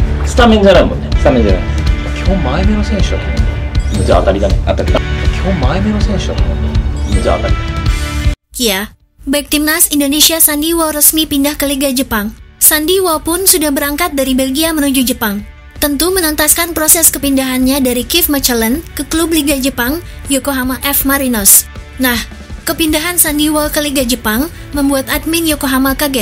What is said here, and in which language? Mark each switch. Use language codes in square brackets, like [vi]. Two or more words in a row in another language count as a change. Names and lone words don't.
[ja] スタメンじゃないもんね。スタメンじゃない。基本前目の選手だと思う。じゃあ当たりだね。当たりだ。基本前目の選手だと思う。じゃあ当たり。 [id] Ya, back timnas Indonesia Sandy Wall resmi pindah ke Liga Jepang. Sandy Wall pun sudah berangkat dari Belgia menuju Jepang. Tentu menuntaskan proses kepindahannya dari Kiev Mechelen ke klub Liga Jepang, Yokohama F. Marinos. Nah, kepindahan Sandy Wall ke Liga Jepang membuat admin Yokohama kaget.